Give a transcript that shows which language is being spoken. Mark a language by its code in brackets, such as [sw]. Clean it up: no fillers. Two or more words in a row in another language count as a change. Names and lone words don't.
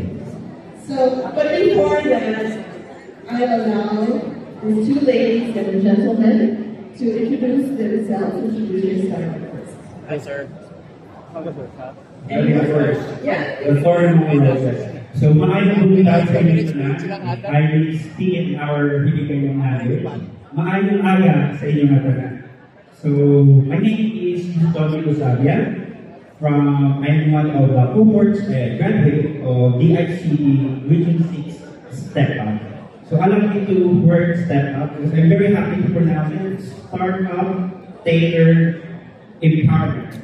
[en] So, but before that, I'll allow the two ladies and the gentleman to introduce themselves, introduce yourself first. Hi, sir. I'll go first. Yeah. The foreign movie. So, [hil] maayong buntag sa inyo na. [en] I will speak in our Filipino language. [hil] Maayong aga sa inyo na taga. [en] So, my name is Tony Lusabia. I'm one of the cohorts graduate of DICD Region 6 Step Up. So allow me to word Step Up because I'm very happy to pronounce it. Startup, Tailor, Empowerment.